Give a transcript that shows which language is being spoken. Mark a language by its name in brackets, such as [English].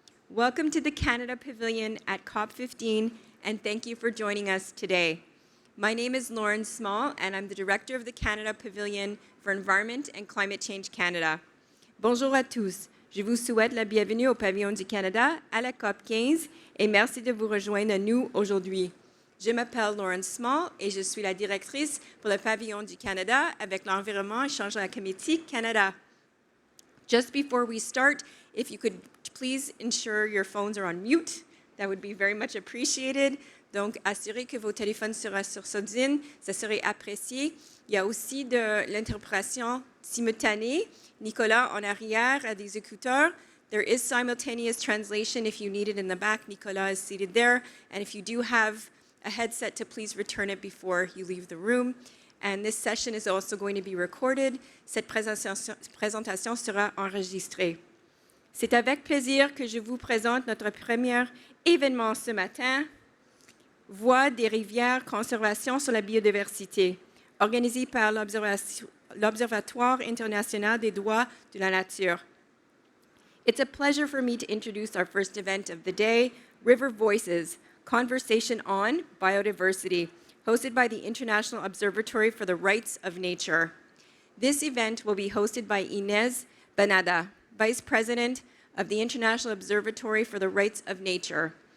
[English] Welcome to the Canada Pavilion at COP-15, and thank you for joining us today. My name is Lauren Small, and I'm the Director of the Canada Pavilion for Environment and Climate Change Canada. [French] Bonjour à tous. Je vous souhaite la bienvenue au Pavillon du Canada à la COP15 et merci de vous rejoindre à nous aujourd'hui. Je m'appelle Lauren Small et je suis la directrice pour le Pavillon du Canada avec l'environnement et changement climatique Canada. [English] Just before we start, if you could please ensure your phones are on mute, that would be very much appreciated. [French] Donc, assurez que vos téléphones seront sur sourdine, ça serait apprécié. Il y a aussi de l'interprétation simultanée. Nicolas en arrière a des écouteurs. [English] There is simultaneous translation if you need it in the back. Nicolas is seated there. And if you do have a headset, to please return it before you leave the room. And this session is also going to be recorded. [French] Cette présentation sera enregistrée. C'est avec plaisir que je vous présente notre premier événement ce matin, Voix des rivières conservation sur la biodiversité, organisé par l'Observatoire international des droits de la nature. [English] It's a pleasure for me to introduce our first event of the day, River Voices, Conversation on Biodiversity, hosted by the International Observatory for the Rights of Nature. This event will be hosted by Inés Benada, Vice President of the International Observatory for the Rights of Nature.